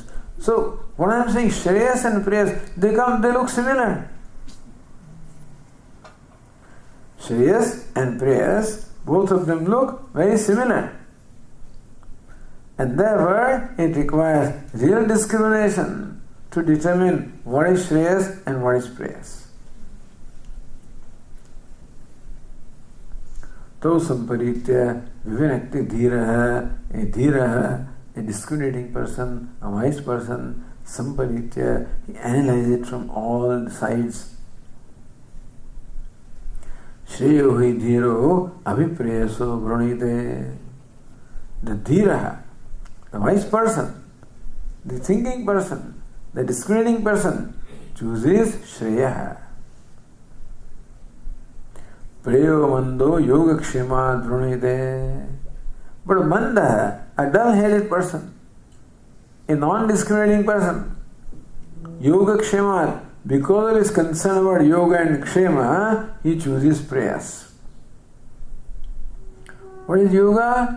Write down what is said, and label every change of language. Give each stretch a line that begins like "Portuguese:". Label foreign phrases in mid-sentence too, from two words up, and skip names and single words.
English: So, what I am saying, Shreyas and Preyas, they look similar. Shreyas and Preyas, both of them look very similar. And therefore, it requires real discrimination to determine what is Shreyas and what is Preyas.
Sanskrit: To samparitya vivinakti dhiraha,
English: a discriminating person, a wise person, samparitya, he analyzes it from all sides.
Sanskrit: Shreyo hi dhiro abhipreyaso vronite.
English: The dhiraha, the wise person, the thinking person, the discriminating person chooses Shreyaha.
Sanskrit: Preyo mando yogakshema dhrunite.
English: But manda, a dull-headed person, a non-discriminating person, yogakshema, because of his concern about yoga and kshema, he chooses prayas. What is yoga?